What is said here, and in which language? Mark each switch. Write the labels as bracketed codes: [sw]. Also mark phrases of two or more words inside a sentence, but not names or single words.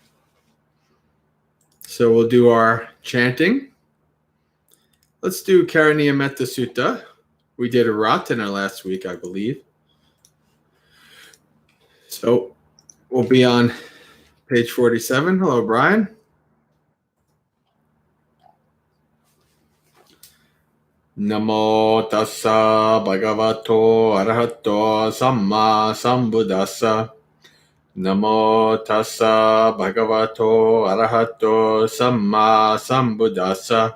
[en] So we'll do our chanting. Let's do Karaniya Metta Sutta. We did a Ratana last week, I believe. So we'll be on page 47. Hello, Brian. [pi] Namo tassa bhagavato arahato samma sambuddhassa. Namo tassa bhagavato arahato samma sambuddhassa.